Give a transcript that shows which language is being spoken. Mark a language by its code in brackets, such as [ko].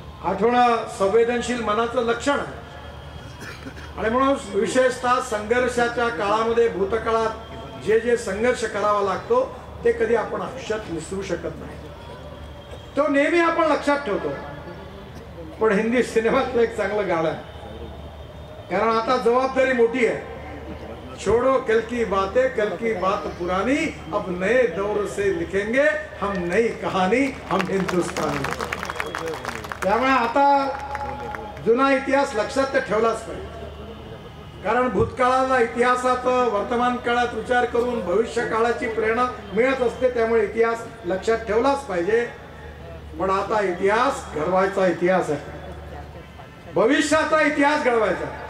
[mr] आठवणं संवेदनशील मनाचं लक्षण आहे. आणि म्हणून विशेषतः संघर्षाच्या काळामध्ये भूतकाळात जे जे संघर्ष करावा लागतो ते कधी आपण आयुष्यात विसरू शकत नाही. तो नेहमी आपण लक्षात ठेवतो. पण हिंदी सिनेमातलं एक चांगलं गाणं आहे, कारण आता जबाबदारी मोठी आहे. [hi] छोड़ो कल की बातें, कल की बात पुरानी, अब नए दौर से लिखेंगे हम नई कहानी, हम हिंदुस्तानी. [mr] त्यामुळे आता जुना इतिहास लक्षात तर ठेवलाच पाहिजे. कारण भूतकाळाला इतिहासाचा वर्तमान काळात विचार करून भविष्य काळाची प्रेरणा मिळत असते. त्यामुळे इतिहास लक्षात ठेवलाच पाहिजे. पण आता इतिहास घडवायचा इतिहास आहे, भविष्याचा इतिहास घडवायचा.